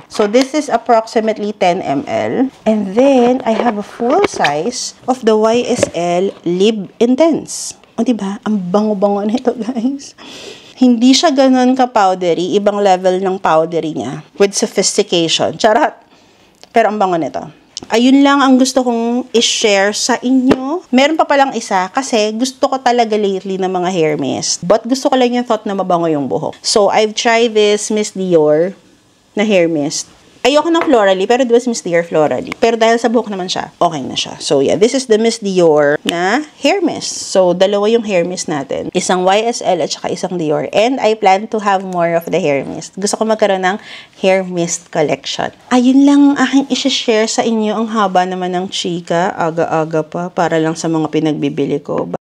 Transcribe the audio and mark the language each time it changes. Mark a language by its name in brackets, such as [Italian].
[English] So, this is approximately 10 ml. And then, I have a full size of the YSL Lib Intense. [Filipino] O, diba? Ang bango-bango nito, guys. Hindi siya ganun ka-powdery. Ibang level ng powdery niya. [English] With sophistication. [Filipino] Charot! Pero ang bango nito. Ayun lang ang gusto kong i-share sa inyo. Meron pa palang isa kasi gusto ko talaga lately ng mga hair mist. But gusto ko lang yung thought na mabango yung buhok. [English] So, I've tried this Miss Dior na hair mist. [Filipino] Ayoko ng florally, pero it was Miss Dior florally. Pero dahil sa buhok naman siya, okay na siya. [English] So yeah, this is the Miss Dior na hair mist. [Filipino] So, dalawa yung hair mist natin. Isang YSL at saka isang Dior. [English] And I plan to have more of the hair mist. [Filipino] Gusto ko magkaroon ng hair mist collection. Ayun lang aking isi-share sa inyo. Ang haba naman ng chika. Aga-aga pa para lang sa mga pinagbibili ko.